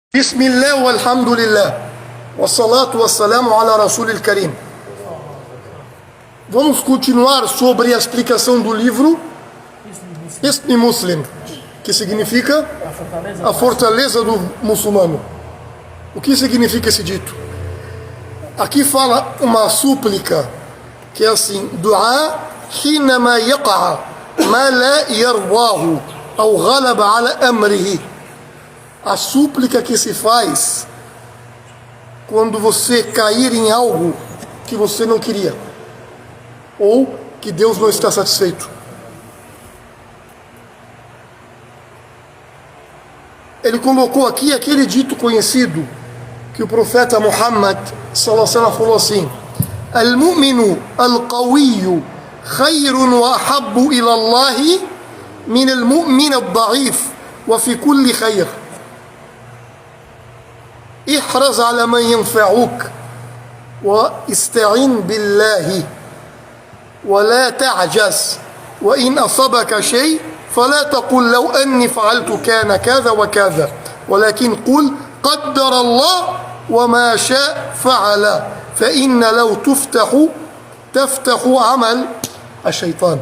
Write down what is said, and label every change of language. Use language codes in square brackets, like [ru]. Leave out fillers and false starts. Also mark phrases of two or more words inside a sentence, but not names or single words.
[ar] بسم الله والحمد لله والصلاة والسلام على رسول الكريم. [pt] Vamos continuar sobre a explicação do livro Hisn Muslim, que significa a fortaleza do muçulmano. O que significa esse dito? Aqui fala uma súplica que é assim: [ar] دعاء حينما يقع ما لا يرضاه ou غلب على أمره. [pt] A súplica que se faz quando você cair em algo que você não queria, ou que Deus não está satisfeito. Ele colocou aqui aquele dito conhecido que o profeta Muhammad [ar] صلى الله عليه وسلم [pt] falou assim: [ar] المؤمن القوي خير وأحب إلى الله من المؤمن الضعيف وفي كل خير. احرص على من ينفعك واستعن بالله ولا تعجز وإن أصابك شيء فلا تقل لو أني فعلت كان كذا وكذا ولكن قل قدر الله وما شاء فعل فإن لو تفتح عمل الشيطان.